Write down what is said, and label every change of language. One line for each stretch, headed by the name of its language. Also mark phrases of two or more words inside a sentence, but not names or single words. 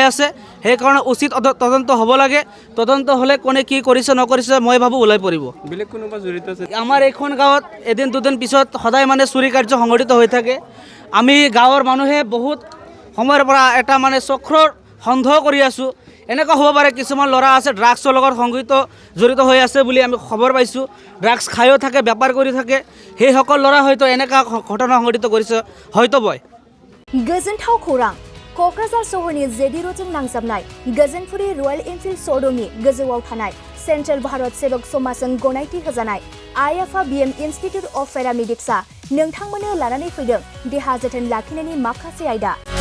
Assamese: আছে সেইকাৰণে উচিত তদন্ত হ'ব লাগে তদন্ত হ'লে কোনে কি কৰিছে নকৰিছে মই ভাবোঁ ওলাই পৰিব বেলেগ কোনোবা জড়িত আছে আমাৰ এইখন গাঁৱত এদিন দুদিন পিছত সদায় মানে চুৰি কাৰ্য সংঘটিত হৈ থাকে আমি গাঁৱৰ মানুহে বহুত সময়ৰ পৰা এটা মানে চক্ৰৰ সন্দেহ কৰি আছোঁ এনেকুৱা হ'ব পাৰে কিছুমান ল'ৰা আছে ড্ৰাগছৰ লগত জড়িত হৈ আছে বুলি আমি খবৰ পাইছোঁ ড্ৰাগছ খায়ো থাকে বেপাৰ কৰি থাকে সেইসকল ল'ৰা হয়তো এনেকুৱা ঘটনা সংঘটিত কৰিছে হয়তো বয়
Bodo: गोजोनथाव खौरां क'क्राझार सहरनि जेडि र'डजों नांजाबनाय गोजोनपुरी रयेल एनफिल्ड श'रुमनि गोजौआव थानाय सेन्ट्रेल भारत सेबक समाजजों गनायथि होजानाय आइएफआ BM इन्स्टिट्युट अफ पेरामेडिक्सआ नोंथांमोननो लानानै फैदों देहा जोथोन लाखिनायनि माखासे आयदा